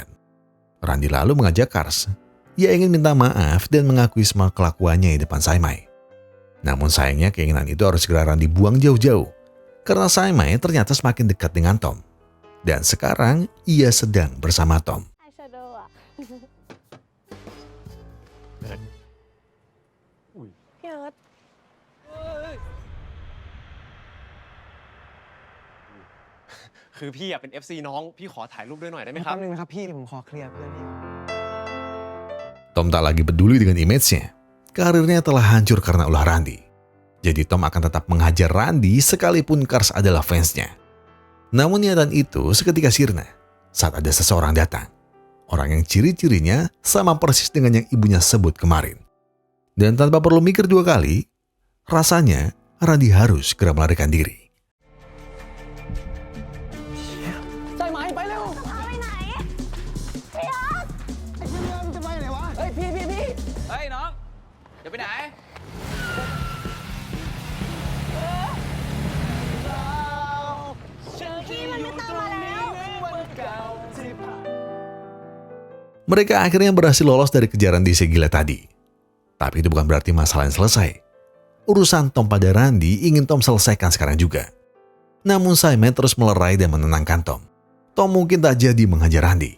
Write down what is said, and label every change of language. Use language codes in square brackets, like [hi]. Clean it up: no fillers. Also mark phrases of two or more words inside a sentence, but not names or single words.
[id] Randi lalu mengajak Kars. Ia ingin minta maaf dan mengakui semua kelakuannya di depan Saimai. Namun sayangnya keinginan itu harus segera Randi buang jauh-jauh. Karena Saimai ternyata semakin dekat dengan Tom. Dan sekarang ia sedang bersama Tom. [th] eyeshadow อ่ะ พี่เอิร์ธ คือพี่เป็น FC น้อง พี่ขอถ่ายรูปด้วยหน่อยได้ไหมครับ แป๊บนึงนะครับพี่ผมขอเคลียร์เพื่อนพี่ [id] Tom tak lagi peduli dengan image-nya. Karirnya telah hancur karena ulah Randi. Jadi Tom akan tetap menghajar Randi sekalipun Kars adalah fansnya. Namun niatan itu seketika sirna saat ada seseorang datang. Orang yang ciri-cirinya sama persis dengan yang ibunya sebut kemarin. Dan tanpa perlu mikir dua kali, rasanya Randy harus segera melarikan diri. [th] ใช่ไหมไปเร็ว ไปไหน เฮ้ยพี่เฮ้ยน้องจะไปไหน พี่มันไม่ตามมาแล้ว [id] Mereka akhirnya berhasil lolos dari kejaran DC gila tadi. Tapi itu bukan berarti masalahnya selesai. Urusan Tom pada Randy ingin Tom selesaikan sekarang juga. Namun Simon terus melerai dan menenangkan Tom. Tom mungkin tak jadi menghajar Randy.